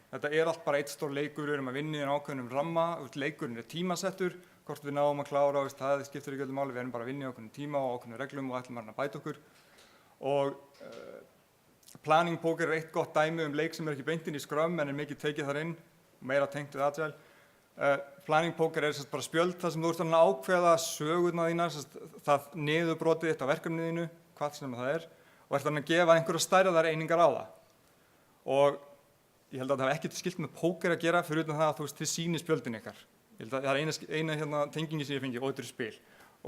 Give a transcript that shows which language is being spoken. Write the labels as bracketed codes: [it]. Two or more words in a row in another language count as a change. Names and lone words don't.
[is] Þetta allt bara eitt stór leikur, við erum að vinna í ákveðnum ramma, leikurinn tímasettur, hvort við náum að klára, það skiptir ekki öllu máli, við erum bara að vinna í ákveðnum tíma og ákveðnum reglum og ætlum að bæta okkur. Og [en] planning poker [is] eitt gott dæmi leik sem ekki beint inn í Scrum en mikið tekið þar inn, meira tengt við Agile. [en] Planning poker [is] bara spjöld þar sem þú ert að ákveða sögurnar þínar, það niðurbrotið þitt á verkefnið þínu, hvað sem það og ert að gefa einhverja stærðar einingar á það. Og ég held að það hafi ekkert skylt með póker að gera fyrir utan það að þið sýnið spjöldin ykkar. Ég held að það er eina tengingi sem ég fengi, og þetta spil.